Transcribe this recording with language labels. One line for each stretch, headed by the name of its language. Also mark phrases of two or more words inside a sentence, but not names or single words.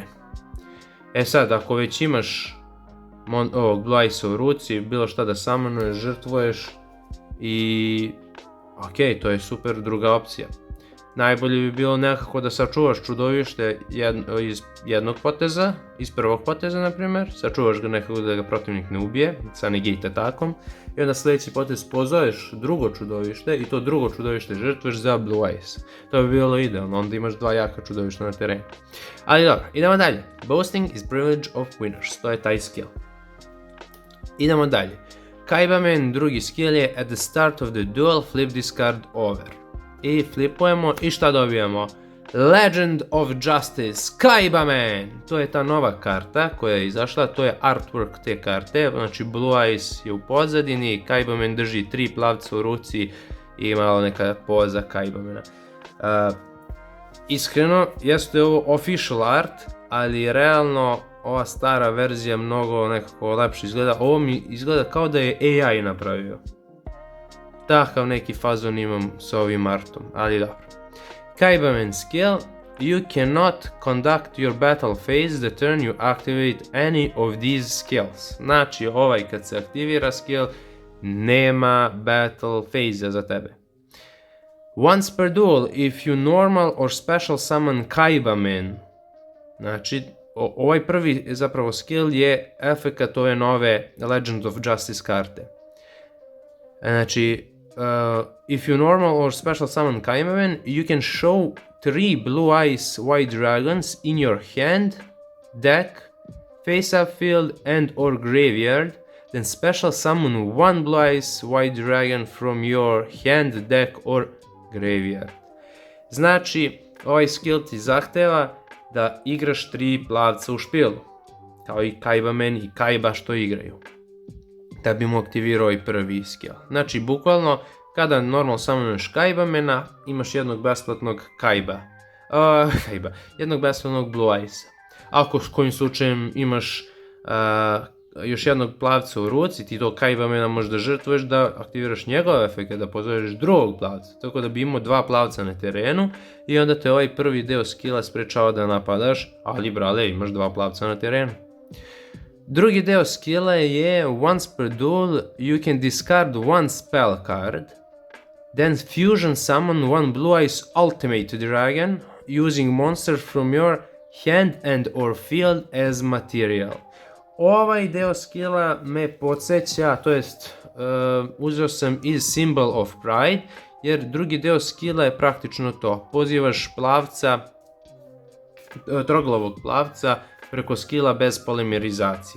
Serbian: E sad, ako već imaš ovog blue eyesa u ruci, bilo šta da summonuješ, žrtvuješ i ok, to je super druga opcija. Najbolje bi bilo nekako da sačuvaš čudovište iz jednog poteza, iz prvog poteza na primjer, sačuvaš ga nekako da ga protivnik ne ubije, sa negate atakom, i onda sljedeći potez pozoveš drugo čudovište i to drugo čudovište žrtvuješ za blue eyes. To bi bilo idealno, onda imaš 2 jaka čudovišta na terenu. Ali dobro, idemo dalje.
English: Boasting is privilege of winners,
Serbian: to je taj skill. Idemo dalje. Kaibaman drugi skill je
English: at the start of the duel flip this card over.
Serbian: I flipujemo i šta dobijemo? Legend of Justice, Kaibaman! To je ta nova karta koja je izašla, to je artwork te karte, znači blue eyes je u pozadini, Kaibaman drži 3 plavca u ruci i malo neka poza Kaibamana. Iskreno, jeste ovo
English: official art,
Serbian: ali realno ova stara verzija mnogo nekako lepše izgleda. Ovo mi izgleda kao da je AI napravio. Takav neki fazon imam s ovim artom, ali dobro.
English: Kaibaman skill, you cannot conduct your battle phase the turn you activate any of these skills.
Serbian: Znači, ovaj kad se aktivira skill, nema
English: battle phase
Serbian: za tebe.
English: Once per duel, if you normal or special summon Kaibaman.
Serbian: Znači, ovaj prvi zapravo skill je efekat ove nove Legend of Justice karte. Znači,
English: if you normal or special summon Kaibamen, you can show 3 Blue Eyes White Dragons in your hand, deck, face-up field and or graveyard, then special summon 1 Blue Eyes White Dragon from your hand, deck or graveyard.
Serbian: Znači, ovaj skill ti zahteva da igraš 3 plavca u špilu, kao i Kaibamen i Kaiba što igraju, da bi mu aktivirao ovaj prvi skill. Znači, bukvalno, kada normal summonuješ Kaibamena, imaš jednog besplatnog jednog besplatnog Blue Eyesa. Ako s kojim slučajem imaš još jednog plavca u ruci, ti to Kaibamena možeš da žrtvuješ da aktiviraš njegov efekt, da pozoveš drugog plavca, tako da bi imao 2 plavca na terenu i onda te ovaj prvi deo skilla sprečava da napadaš, ali brale, imaš 2 plavca na terenu. Drugi deo skilla je
English: once per duel you can discard 1 spell card, then fusion summon 1 Blue Eyes Ultimate Dragon using monster from your hand and or field as material.
Serbian: Ovaj deo skilla me podsjeća, to jest uzeo sam iz Symbol of Pride, jer drugi deo skilla je praktično to. Pozivaš plavca, troglavog plavca preko skilla bez polimerizacije.